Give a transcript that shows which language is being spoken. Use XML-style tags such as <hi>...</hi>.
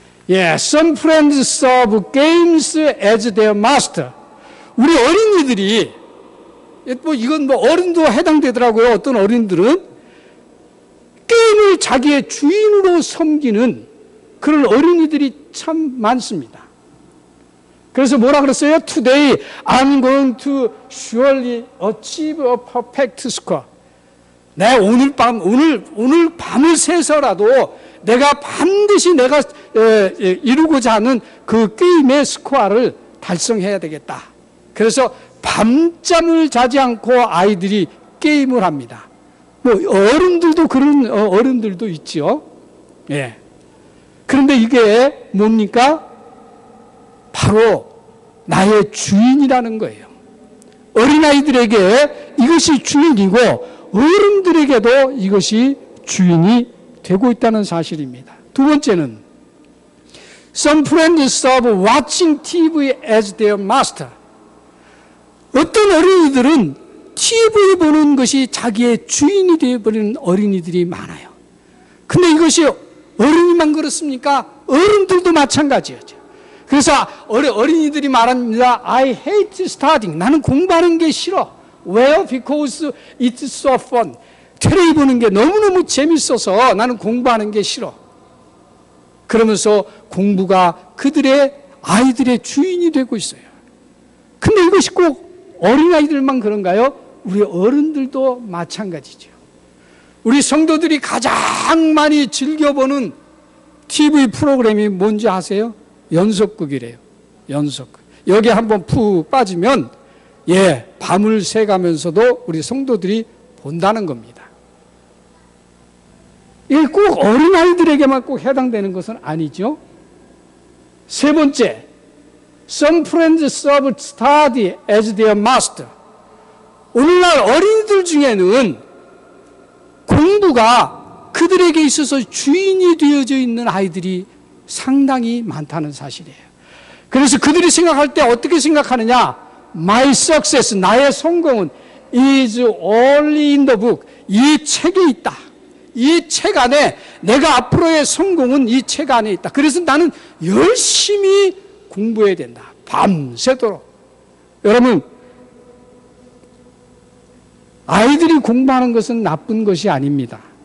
<en>Some friends serve games as their master.</en> <ko>우리 어린이들이, 이건 어른도 해당되더라고요. 어떤 어린들은 게임을 자기의 주인으로 섬기는 그런 어린이들이 참 많습니다. 그래서 뭐라 그랬어요?</ko> <en>Today I'm going to surely achieve a perfect score.</en> <ko>오늘 밤을 새서라도 내가 반드시 이루고자 하는 그 게임의 스코어를 달성해야 되겠다. 그래서 밤잠을 자지 않고 아이들이 게임을 합니다. 어른들도 그런 어른들도 있죠. 예. 그런데 이게 뭡니까? 바로 나의 주인이라는 거예요. 어린아이들에게 이것이 주인이고 어른들에게도 이것이 주인이 되고 있다는 사실입니다. 두 번째는</ko> <en>Some friends serve watching TV as their master.</en> <ko>어떤 어린이들은 TV 보는 것이 자기의 주인이 되어버리는 어린이들이 많아요. 근데 이것이 어린이만 그렇습니까? 어른들도 마찬가지였죠. 그래서 어린이들이 말합니다.</ko> <en>I hate studying.</en> <ko>나는 공부하는 게 싫어.</ko> <en>Well, because it's so fun.</en> <ko>텔레비 보는 게 너무너무 재밌어서 나는 공부하는 게 싫어. 그러면서 공부가 그들의 아이들의 주인이 되고 있어요. 근데 이것이 꼭 어린아이들만 그런가요? 우리 어른들도 마찬가지죠. 우리 성도들이 가장 많이 즐겨보는 TV 프로그램이 뭔지 아세요? 연속극이래요. 연속극. 여기 한번 푹 빠지면 밤을 새가면서도 우리 성도들이 본다는 겁니다. 이게 꼭 어린아이들에게만 꼭 해당되는 것은 아니죠. 세 번째,</ko> <en>Some friends serve study as their master.</en> <ko>오늘날 어린이들 중에는 공부가 그들에게 있어서 주인이 되어져 있는 아이들이 상당히 많다는 사실이에요. 그래서 그들이 생각할 때 어떻게 생각하느냐?</ko> <en>My success,</en> <ko>나의 성공은</ko> <en>is only in the book.</en> <ko>이 책에 있다. 이 책 안에 내가 앞으로의 성공은 이 책 안에 있다. 그래서 나는 열심히 공부해야 된다. 밤새도록. 여러분, 아이들이 공부하는 것은 나쁜 것이 아닙니다.</ko>